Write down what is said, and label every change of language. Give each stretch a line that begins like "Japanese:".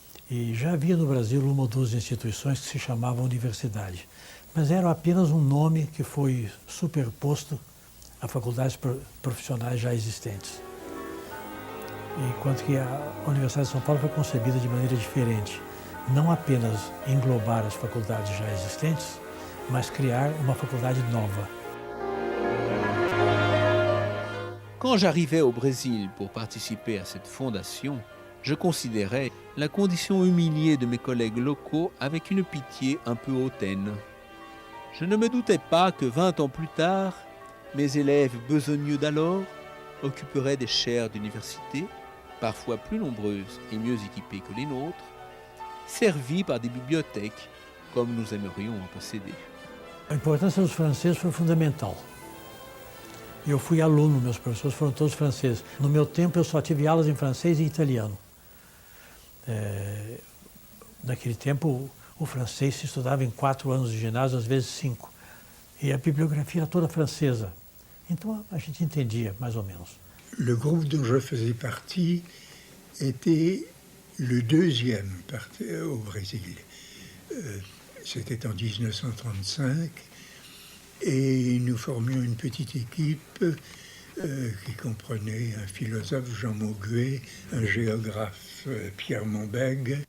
Portuguese: E já havia no Brasil uma ou duas instituições que se chamavam universidade, mas era apenas um nome que foi superposto a faculdades profissionais já existentes. Enquanto que a Universidade de São Paulo foi concebida de maneira diferente, não apenas englobar as faculdades já existentes, mas criar uma faculdade nova.
French: Quand j'arrivais au Brésil pour participer à cette fondation, je considérais la condition humiliée de mes collègues locaux avec une pitié un peu hautaine. Je ne me doutais pas que 20 ans plus tard, mes élèves besogneux d'alors occuperaient des chaires d'université, parfois plus nombreuses et mieux équipées que les nôtres, servies par des bibliothèques comme nous aimerions en posséder.
Portuguese: A importância dos franceses foi fundamental. Eu fui aluno, meus professores foram todos franceses. No meu tempo eu só tive aulas em francês e italiano. Naquele tempo o francês se estudava em 4 anos de ginásio, às vezes 5. E a bibliografia era toda francesa. Então a gente entendia mais ou menos.
French: Le groupe dont je faisais partie était le deuxième au Brésil. C'était en 1935 et nous formions une petite équipe qui comprenait un philosophe, Jean Mauguet, un géographe, Pierre Monbeg.